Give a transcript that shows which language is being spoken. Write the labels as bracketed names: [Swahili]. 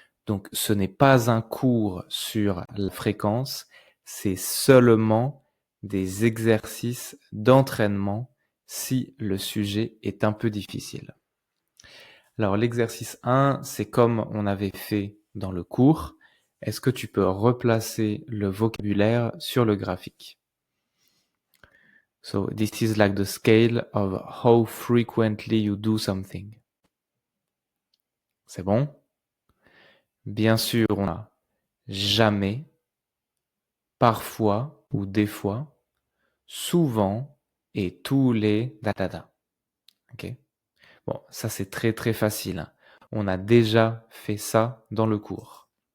[French] Donc, ce n'est pas un cours sur la fréquence, c'est seulement des exercices d'entraînement si le sujet est un peu difficile. Alors, l'exercice 1, c'est comme on avait fait dans le cours. Est-ce que tu peux replacer le vocabulaire sur le graphique? [English] So this is like the scale of how frequently you do something. [French] C'est bon? Bien sûr, on a jamais, parfois ou des fois, souvent et tous les da. Ok? Bon, ça c'est très très facile, hein. On a déjà fait ça dans le cours.